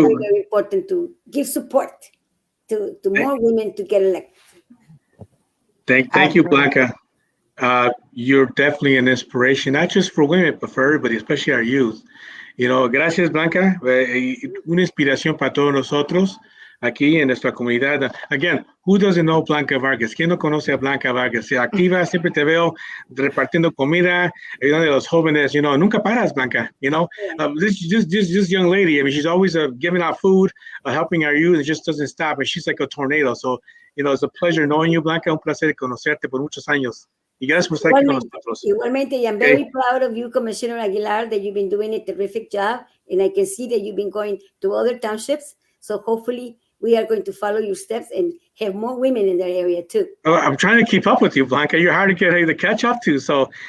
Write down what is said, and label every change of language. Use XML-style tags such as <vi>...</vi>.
<en>It's very, very important to give support to more women to get elected. Thank you, Blanca. You're definitely an inspiration, not just for women, but for everybody, especially our youth.</en> <es>Gracias, Blanca. Una inspiración para todos nosotros aquí en nuestra comunidad.</es> <en>Again, who doesn't know Blanca Vargas?</en> <es>¿Quién no conoce a Blanca Vargas? Se activa, siempre te veo repartiendo comida, ayudando a los jóvenes. Nunca paras, Blanca.</es> <en>This young lady, I mean, she's always giving out food, helping our youth. It just doesn't stop. And she's like a tornado. So, it's a pleasure knowing you, Blanca.</en> <es>Un placer conocerte por muchos años. Y gracias por estar aquí con nosotros.</es> <en>Igualmente, I'm very proud of you, Commissioner Aguilar, that you've been doing a terrific job. And I can see that you've been going to other townships. So hopefully we are going to follow your steps and have more women in that area too. Oh, I'm trying to keep up with you, Blanca. You're hard to catch up to. So,</en>